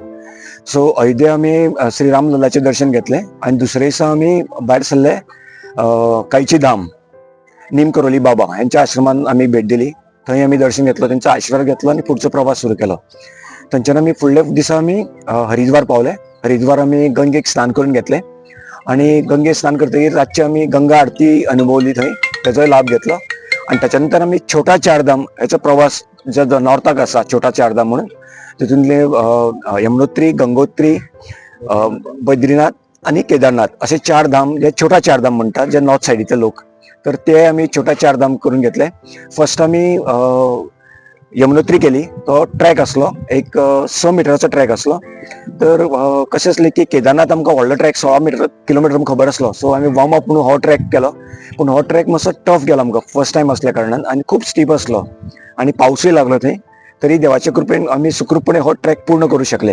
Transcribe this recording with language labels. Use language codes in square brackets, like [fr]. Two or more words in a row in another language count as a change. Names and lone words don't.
[kok] सो अयोध्ये आमी श्री राम लल्लाचें दर्शन घेतलें आनी दुसऱ्या दिसा आमी भायर सरले कैची धाम, नीम करोली बाबा हांच्या आश्रमान आमी भेट दिली. थंय आमी दर्शन घेतलो, तेंचो आशिर्वाद घेतलो आनी फुडचो प्रवास सुरू केलो. थंयच्यान आमी फुडल्या दिसा आमी हरिद्वार पावले. हरिद्वार आमी गंगेक स्नान करून घेतलें आनी गंगेक स्नान करतकीर रातची आमी गंगा आरती अनुभवली. [mr] थंय तेजोय लाभ घेतलो आणि त्याच्यानंतर आम्ही छोटा चारधाम याचा प्रवास जो नॉर्थाक असा छोटा चारधाम म्हणून तिथूनले यमुनोत्री, गंगोत्री, बद्रीनाथ आणि केदारनाथ असे 4 धाम जे छोटा चारधाम म्हणतात जे नॉर्थ साईडचे लोक, तर ते आम्ही छोटा चारधाम करून घेतले. फर्स्ट आम्ही यमुनोत्री केली, तो ट्रॅक असलो एक 6 मिटरचा ट्रॅक असलो. [kok] तर कशें असलें की केदारनाथ आमकां व्हडलो ट्रॅक 16 किलोमीटर आमकां खबर असलो, सो आमी [en] warm up [kok] म्हणून हो ट्रॅक केलो. पूण हो ट्रॅक मातसो टफ गेलो आमकां [en] first time [kok] असल्या कारणान आनी खूब स्टीप असलो आनी पावसूय लागलो थंय. तरी देवाचे कृपेन आमी सुखरूपपणे हो ट्रॅक पूर्ण करूं शकले.